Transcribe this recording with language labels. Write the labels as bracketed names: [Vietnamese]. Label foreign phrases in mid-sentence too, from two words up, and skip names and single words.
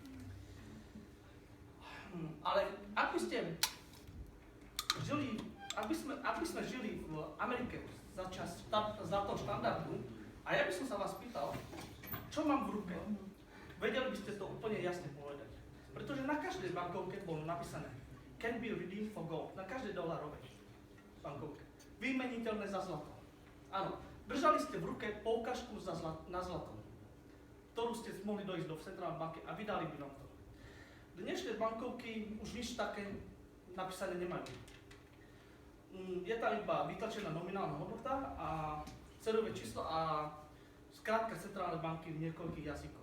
[Slovak] Ale ak by sme žili v Amerike za toho štandardu, a ja by som sa vás pýtal, čo mám v ruke, vedeli by ste to úplne jasne povedať. Pretože na každej bankovke bolo napísané [English] can be redeemed for gold, [Slovak] na každej dolarovej bankovke. Vymeniteľné za zlato. Áno, držali ste v ruke poukažku na zlato, ktorú ste mohli dojsť do centrálnej banky a vydali by vám to. Dnešné bankovky už nič také napísané nemajú. Je tam iba vytlačená nominálna hodnota a cérové číslo a skrátka centrálnej banky v niekoľkých jazykoch.